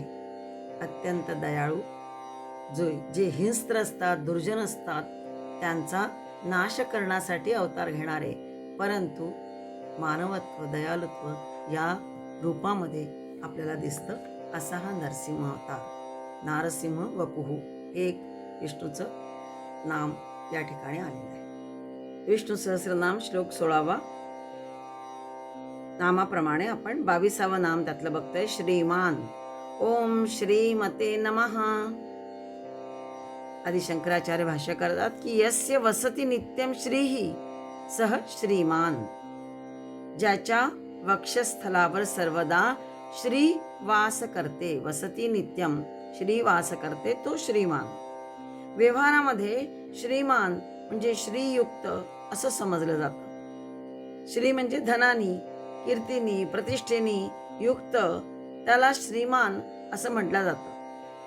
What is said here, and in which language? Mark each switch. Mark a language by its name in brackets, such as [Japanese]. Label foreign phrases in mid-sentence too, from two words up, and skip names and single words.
[Marathi] अत्यंत दयाळू, जे हिंस्त्र असतात, दुर्जन असतात, त्यांचा नाश करण्यासाठी अवतार घेणारे, परंतु मानवत्व दयालुत्व या रूपामध्ये आपल्याला दिसतं. असा हा नरसिंह अवतार. नारसिंह वपुः हे एक विष्णूचं नाम या ठिकाणी आलेलं आहे. विष्णू सहस्रनाम श्लोक 16. नामाप्रमाणे आपण 22वं नाम त्यातलं बघतोय. [Sanskrit] श्रीमान. ओम श्रीमते नमः. [Marathi] आदि शंकराचार्य भाष्य करतात की [Sanskrit] यस्य वसति नित्यम श्रीही सह श्रीमान. [Marathi] ज्याच्या वक्षस्थलावर सर्वदा श्री वास करते, [Sanskrit] वसती नित्यम श्री [Marathi] वास करते, तो श्रीमान. व्यवहारामध्ये श्रीमान म्हणजे श्रीयुक्त असं समजलं जातं. श्री म्हणजे धनानी, कीर्तीनी, प्रतिष्ठेनी युक्त, त्याला श्रीमान असं म्हटलं जातं.